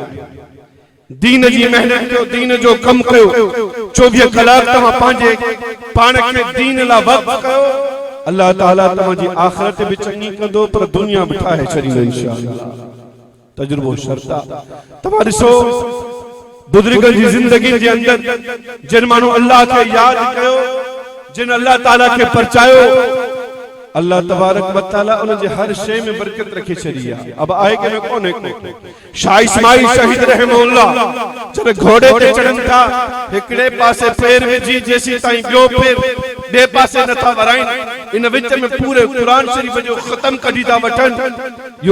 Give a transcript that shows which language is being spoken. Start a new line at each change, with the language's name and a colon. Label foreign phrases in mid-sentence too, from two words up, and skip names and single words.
Sindhi: दीन जी मेहनत कयो, दीन जो कमु कयो, 24 कलाक तव्हां पंहिंजे पाण खे दीन लाइ वक़्फ़ कयो। अल्लाह ताला तव्हांजी आख़िरत भी चङी कंदो, पर दुनिया भी ठाहे छॾींदो इंशाअल्लाह। तजुर्बो शर्त आहे। तव्हां ॾिसो बुज़ुर्गनि जी ज़िंदगी जे अंदर जिन माण्हू अल्लाह खे यादि कयो, जिन अल्लाह ताला खे परचायो,
Arabic: الله تبارك وتعالى
Sindhi: उन जे हर शइ में बरकत रखी छॾी आहे। अब आहे कि न कोन्हे को। शाह इस्माइल शहीद रहमहुल्लाह जॾहिं घोड़े ते चढ़नि था, हिकिड़े पासे पैर विझी जेसीं ताईं ॿियो पैर ॿिए पासे नथा वराइनि, इन विच में पूरे क़ुरान शरीफ़ जो ख़तम कढी था वठनि।